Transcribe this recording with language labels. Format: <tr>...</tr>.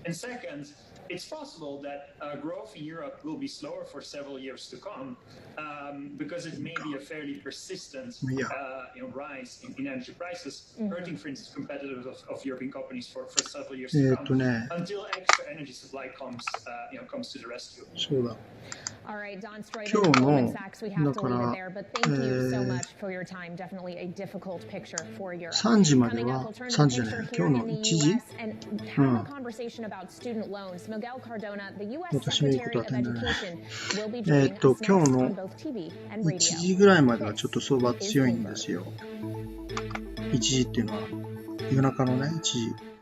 <en>And second, it's possible that growth in Europe will be slower for several years to come because it may be a fairly persistent rise in energy prices, hurting, for instance, competitiveness of European companies for several years to come until extra energy supply comes to the rescue. All right, Don Strader from Goldman Sachs, we have to leave it there, but thank you so much for your time. Definitely a difficult picture for Europe.</en> <ja>3時までは、3時じゃない、今日の1時</ja> <en>conversation about student loans. Miguel Cardona, the U.S. Secretary of Education, will be joining us next on both TV and radio.</en> <ja>1時ぐらいまではちょっと相場強いんですよ。1時っていうのは夜中のね、1時。</ja>